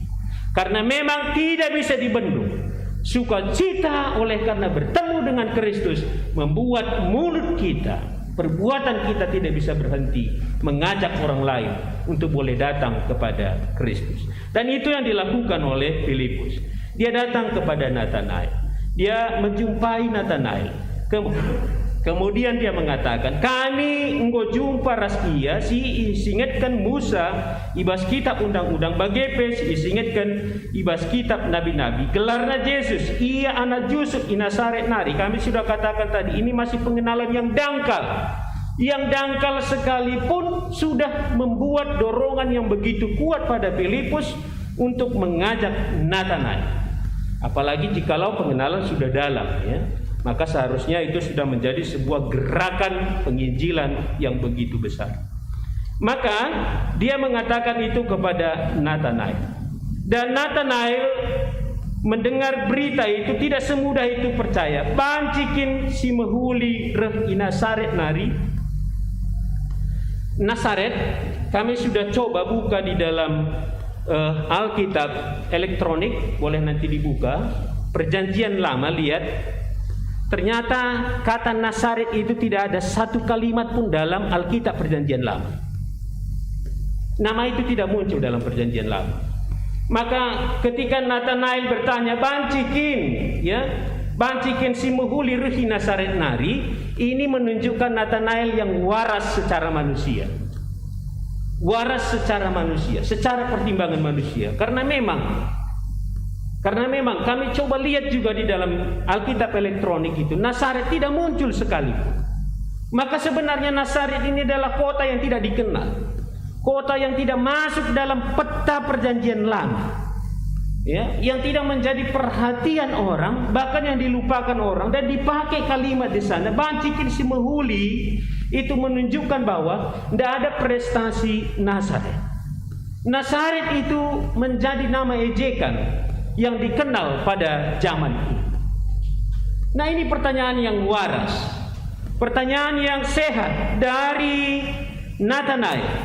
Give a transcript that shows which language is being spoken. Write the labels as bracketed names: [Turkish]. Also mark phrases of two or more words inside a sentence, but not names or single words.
[Indonesian] Karena memang tidak bisa dibendung. Sukacita oleh karena bertemu dengan Kristus membuat mulut kita, perbuatan kita tidak bisa berhenti mengajak orang lain untuk boleh datang kepada Kristus. Dan itu yang dilakukan oleh Filipus. Dia datang kepada Nathanael. Dia menjumpai Nathanael. Kemudian dia mengatakan, [Batak Karo] kami engkau jumpa raskia si isingatkan Musa ibas kitab undang-undang bagepes, isingatkan ibas kitab nabi-nabi. Gelarnya Yesus, ia anak Yusuf Nazaret nari. [Indonesian] Kami sudah katakan tadi, ini masih pengenalan yang dangkal. Yang dangkal sekalipun sudah membuat dorongan yang begitu kuat pada Filipus untuk mengajak Nathanael. Apalagi jikalau pengenalan sudah dalam, ya. Maka seharusnya itu sudah menjadi sebuah gerakan penginjilan yang begitu besar. Maka dia mengatakan itu kepada Nathanael. Dan Nathanael mendengar berita itu tidak semudah itu percaya. [Batak Karo] Pancikin si mehuli reh Nazaret nari. [Indonesian] Nazaret kami sudah coba buka di dalam Alkitab elektronik, boleh nanti dibuka, Perjanjian Lama, lihat. Ternyata kata Nazaret itu tidak ada satu kalimat pun dalam Alkitab Perjanjian Lama. Nama itu tidak muncul dalam Perjanjian Lama. [Batak Karo] Maka ketika Nathanael bertanya, "Bancikin, ya, bancikin si muhuli ruhi Nazaret nari," [Indonesian] ini menunjukkan Nathanael yang waras secara manusia. Waras secara manusia, secara pertimbangan manusia. Karena memang kami coba lihat juga di dalam Alkitab elektronik itu, Nazaret tidak muncul sekalipun. Maka sebenarnya Nazaret ini adalah kota yang tidak dikenal, kota yang tidak masuk dalam peta Perjanjian Lama, ya, yang tidak menjadi perhatian orang, bahkan yang dilupakan orang, dan dipakai kalimat di sana, [Batak Karo] "Bancikin si mehuli," [Indonesian] itu menunjukkan bahwa tidak ada prestasi Nazaret. Nazaret itu menjadi nama ejekan yang dikenal pada zaman itu. Nah, ini pertanyaan yang waras, pertanyaan yang sehat dari Nathanael.